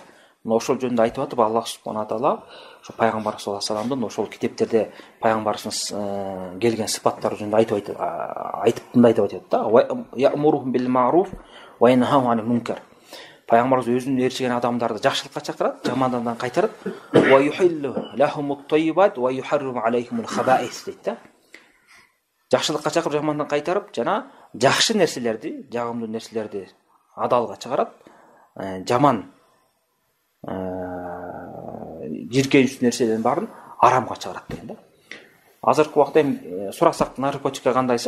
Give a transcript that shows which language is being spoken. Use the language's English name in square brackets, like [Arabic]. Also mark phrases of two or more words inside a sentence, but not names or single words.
[Kyrgyz] Ошол жөнүндө айтып атып [Arabic] الله سبحانه وتعالى [Kyrgyz] ошо пайгамбар [Arabic] صلى الله عليه [Kyrgyz] вассаламдын ошол китептерде пайгамбарыбыз келген сыпаттары жөнүндө айтып мындай деп атат да. [Arabic] يأمرهم بالمعروف وينهاهم عن المنكر. [Kyrgyz] Пайгамбарыбыз өзүнүн ээрчиген адамдарды жакшылыкка чакырат, жамандан кайтарат. [Arabic] ويحل لهم الطيبات ويحرم عليهم الخبائث [Kyrgyz] дейт да. Жакшылыкка чакырып, жамандан кайтарып, жана жакшы нерселерди, жагымдуу нерселерди адалга чыгарат, жаман жиркеничтүү нерселердин баарын арамга чыгарат деген да. Азыркы убакта сурасак наркотикка кандайсы?